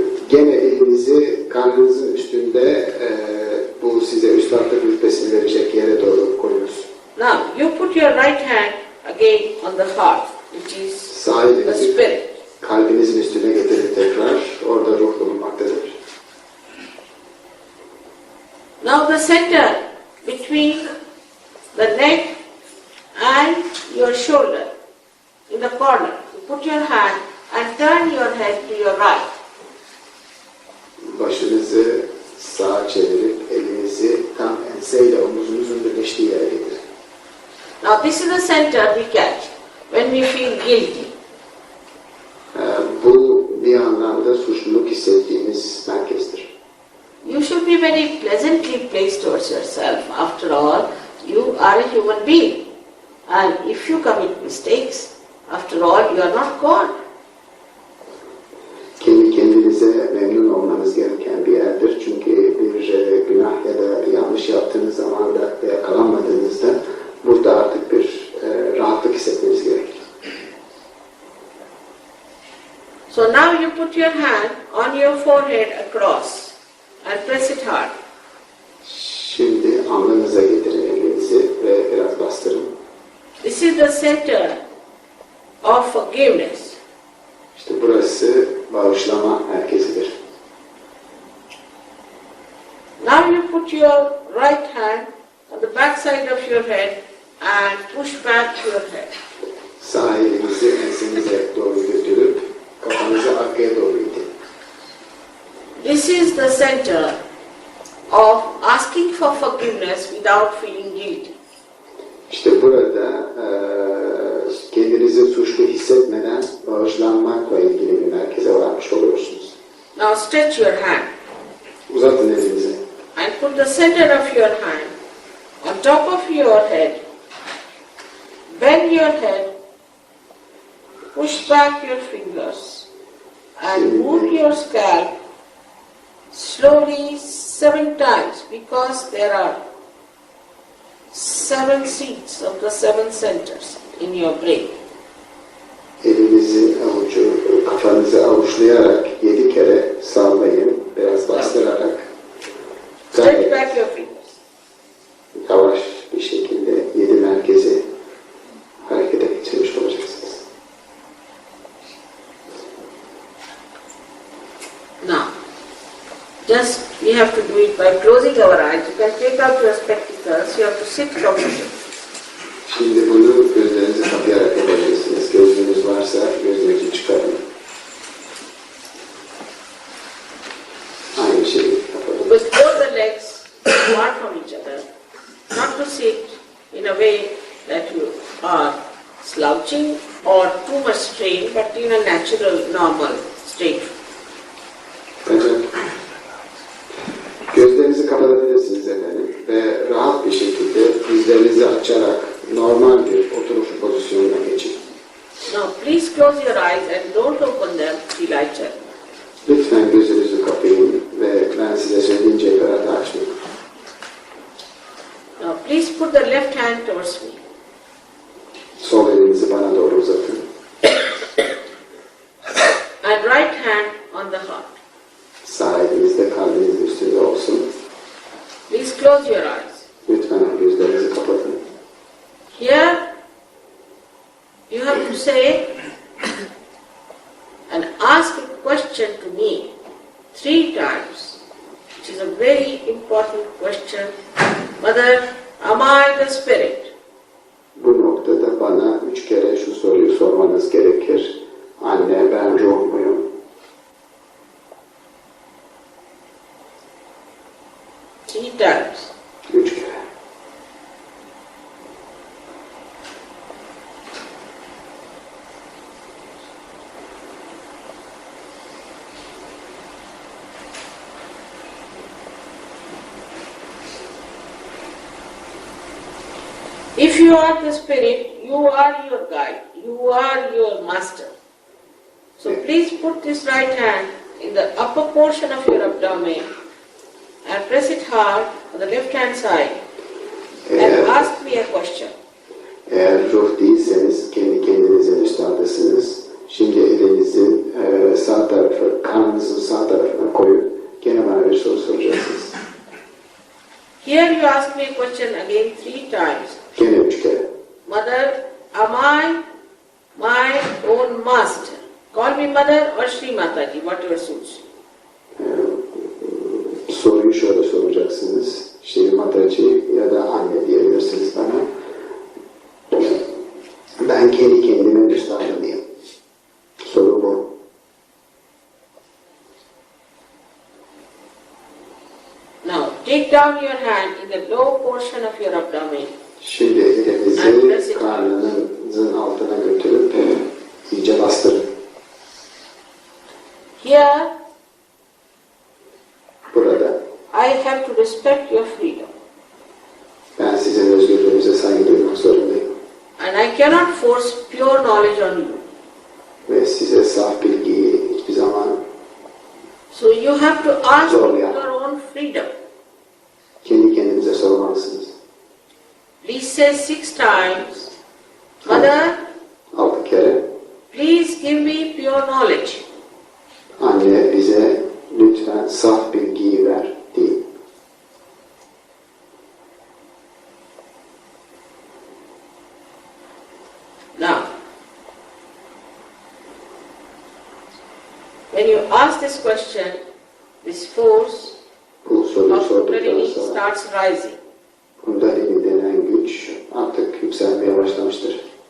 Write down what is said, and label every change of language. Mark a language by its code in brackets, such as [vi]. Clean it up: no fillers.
[tr] Gene elinizi karnınızın üstünde bu size üstadlık rütbesini verecek yere doğru koyunuz. [en] Now you put your right hand again on the heart, which is [tr] Sağ [en] the [tr] elinizi [en] spirit. [tr] kalbinizin üstüne getirin tekrar. Orada ruh bulunmaktadır. [en] Now the center between the neck and your shoulder, in the corner, you put your hand and turn your head to your right. [tr] Başınızı sağa çevirip elinizi tam enseyle omuzunuzun birleştiği yere getirin. [en] Now this is the center we catch when we feel guilty. [tr] Bu bir anlamda suçluluk hissettiğimiz merkezdir. [en] You should be very pleasantly placed towards yourself. After all, you are a human being. And if you commit mistakes, after all, you are not God. [tr] Kendi kendinize memnun olmanız gereken bir yerdir. Çünkü bir günah ya da yanlış yaptığınız zaman da yakalanmadığınızda burada artık bir rahatlık hissetmeniz gerekir. [en] So now you put your hand on your forehead across and press it hard. [tr] Şimdi alnınıza getirin elinizi ve biraz bastırın. [en] This is the center of forgiveness. [tr] İşte burası bağışlama merkezidir. [en] Now you put your right hand on the back side of your head and push back your head. [tr] Sağ elinizi ensenize doğru götürüp kafanızı arkaya doğru itin. [en] This is the center of asking for forgiveness without feeling guilty. [tr] İşte burada kendinizi suçlu hissetmeden bağışlanmakla ilgili bir merkeze varmış oluyorsunuz. [en] Now stretch your hand [tr] Uzatın elinizi. [en] and put the center of your hand on top of your head. Bend your head, push back your fingers and move your scalp slowly 7 times because there are 7 seats of the 7 centers in your brain. [tr] Elinizi kafanızı avuçlayarak 7 kere sallayın, biraz bastırarak. [en] Stretch back your fingers. [tr] Yavaş bir şekilde 7 merkezi harekete geçirmiş olacaksınız. [en] Just we have to do it by closing our eyes. You can take out your spectacles. You have to sit properly. [tr] Şimdi bunu gözlerinizi kapayarak yapabilirsiniz. Gözlüğünüz varsa gözlüğünüzü çıkarın. Aynı şeyi yapalım. [en] With both the legs apart from each other. Not to sit in a way that you are slouching or too much strain, but in a natural, normal state. [tr] Evet. Gözlerinizi kapatabilirsiniz efendim ve rahat bir şekilde dizlerinizi açarak normal bir oturuş pozisyonuna geçin. [en] Now please close your eyes and don't open them till I tell. [tr] Lütfen gözünüzü kapayın ve ben size söyleyince kadar açmayın. [en] Now please put the left hand towards me. [tr] Sol elinizi bana doğru uzatın. [en] And right hand on the heart. [tr] Sağ eliniz de kalbinizin üstünde olsun. [en] Please close your eyes. [tr] Lütfen gözlerinizi kapatın. [en] Here you have to say and ask a question to me 3 times, which is a very important question. Mother, am I the spirit? [tr] Bu noktada bana 3 kere şu soruyu sormanız gerekir. Anne, ben ruh muyum? [en] 3 times. [tr] 3 kere. [en] If you are the spirit, you are your guide, you are your master. So please put this right hand in the upper portion of your abdomen and press it hard on the left hand side and ask me a question. [tr] Eğer ruh değilseniz kendi kendinizin üstadısınız. Şimdi elinizin sağ tarafı, karnınızın sağ tarafına koyup gene bana bir soru soracaksınız. [en] Here you ask me a question again 3 times. [tr] Gene 3 kere. [en] Mother, am I my own master? Call me mother or Shri Mataji, whatever suits. [tr] Soruyu şöyle soracaksınız. Shri Mataji ya da anne diyebilirsiniz bana. Ben kendi kendimin üstadı mıyım? Soru bu. [en] Now, take down your hand in the low portion of your abdomen. [tr] Şimdi elinizi karnınızın altına götürüp iyice bastırın. [en] Here, [tr] Burada [en] I have to respect your freedom. [tr] ben sizin özgürlüğünüze saygı duymak zorundayım. [en] And I cannot force pure knowledge on you. [tr] Ve size saf bilgiyi hiçbir zaman [en] So you have to ask [tr] zorlayamam. [en] your own freedom. [tr] Kendi kendinize sormalısınız. [en] Please say 6 times, Mother, [tr] 6 kere. [en] please give me pure knowledge. [tr] Anne bize lütfen saf bilgiyi ver deyin. [en] Now, when you ask this question, this force [tr] Bu soruyu [en] of [tr] sorduktan [en] Kundalini [tr] sonra [en] starts rising. [tr] Kundalini denen güç artık yükselmeye başlamıştır.